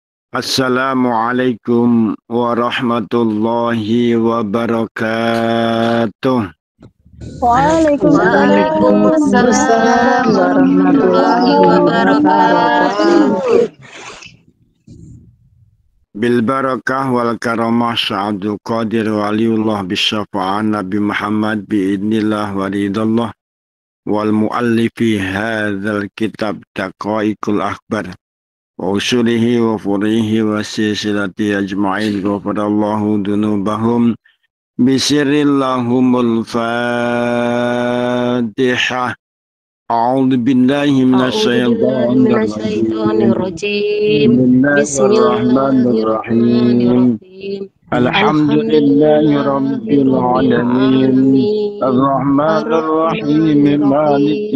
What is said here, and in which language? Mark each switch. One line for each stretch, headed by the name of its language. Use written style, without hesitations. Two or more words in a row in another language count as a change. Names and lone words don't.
Arabic: السلام عليكم ورحمة الله وبركاته. Waalaikumsalam وعليكم السلام ورحمة الله warahmatullahi wabarakatuh. wabarakatuh. بالبركة والكرامة شيخ عبد القادر ولي الله بشفاعة النبي محمد بإذن الله ورضا الله والمؤلف هذا الكتاب دقائق الأخبار وأصوله وفروعه وسلسلته أجمعين غفر الله ذنوبهم بسر لهم الفاتحة. أعوذ بالله من الشيطان الرجيم. أعوذ بالله من الشيطان الرجيم. بسم الله الرحمن الرحيم. بسم الله الرحمن الرحيم. الحمد لله رب العالمين. الحمد لله الرحمن الرحيم. الرحمن الرحيم. الرحمن الرحيم.